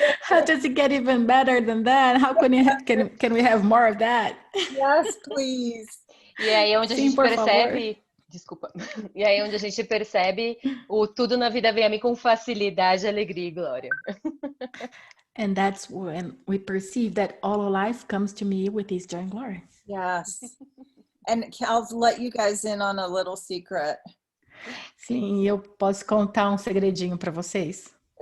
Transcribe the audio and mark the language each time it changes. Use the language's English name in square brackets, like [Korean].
[English] How does it get even better than that? How can we have more of that? Yes, please. [Portuguese] E aí onde a gente percebe... Favor. Desculpa. E aí onde a gente percebe o tudo na vida vem a mim com facilidade, alegria e glória. [English] And that's when we perceive that all of life comes to me with ease, joy, and glory. Yes. And I'll let you guys in on a little secret. [Portuguese] Sim, eu posso contar um segredinho para vocês?